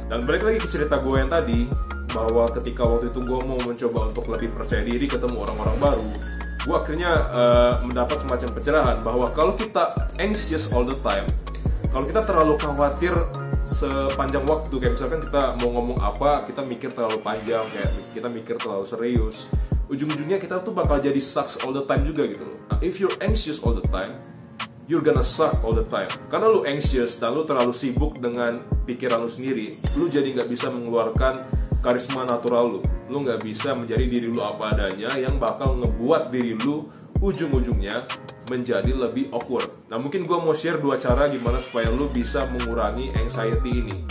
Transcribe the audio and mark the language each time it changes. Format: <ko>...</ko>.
<id>Dan balik lagi ke cerita gue yang tadi, bahwa ketika waktu itu gue mau mencoba untuk lebih percaya diri, ketemu orang-orang baru, gue akhirnya mendapat semacam pencerahan bahwa kalau kita</id> <en>anxious all the time,</en> <id>kalau kita terlalu khawatir sepanjang waktu, kayak misalkan kita mau ngomong apa, kita mikir terlalu panjang, kayak kita mikir terlalu serius, ujung-ujungnya kita tuh bakal jadi</id> <en>sucks all the time</en> <id>juga gitu loh.</id> <en>Nah, if you're anxious all the time, you're gonna suck all the time.</en> <id>Karena lu anxious dan lu terlalu sibuk dengan pikiran lu sendiri, lu jadi nggak bisa mengeluarkan karisma natural lu. Lu nggak bisa menjadi diri lu apa adanya yang bakal ngebuat diri lu ujung-ujungnya menjadi lebih awkward. Nah mungkin gue mau share 2 cara gimana supaya lu bisa mengurangi anxiety ini.</id>